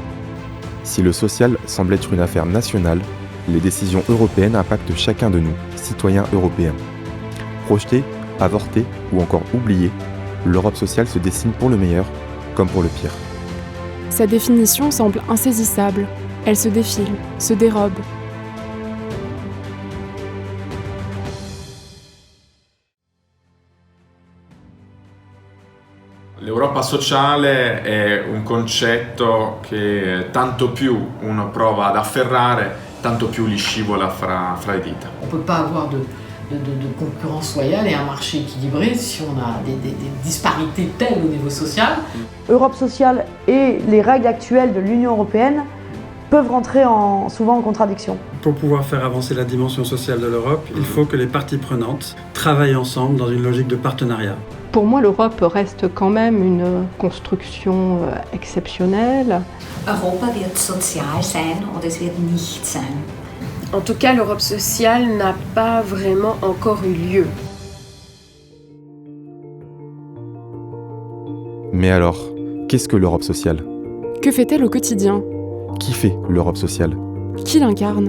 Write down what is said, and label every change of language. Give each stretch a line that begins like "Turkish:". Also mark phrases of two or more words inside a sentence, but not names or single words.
French: Si le social semble être une affaire nationale, les décisions européennes impactent chacun de nous, citoyens européens. Projetés, avortés ou encore oubliés, l'Europe sociale se dessine pour le meilleur comme pour le pire. Sa définition semble insaisissable, elle se défile, se dérobe.
Italian: L'Europa sociale è un concetto che tanto più uno prova ad afferrare, tanto più gli scivola fra le dita.
French: On ne peut pas avoir de concurrence loyale et un marché équilibré si on a des disparités telles au niveau social. L'Europe sociale et les règles actuelles de l'Union européenne peuvent rentrer souvent en contradiction. Pour pouvoir faire avancer la dimension sociale de l'Europe, il faut que les parties prenantes travaillent ensemble dans une logique de partenariat. Pour moi, l'Europe reste quand même une construction exceptionnelle.
German: Europa wird sozial sein und es wird nicht sein.
French: En tout cas, l'Europe sociale n'a pas vraiment encore eu lieu. Mais alors, qu'est-ce que l'Europe sociale ? Que fait-elle au quotidien ? Qui fait l'Europe sociale ? Qui l'incarne ?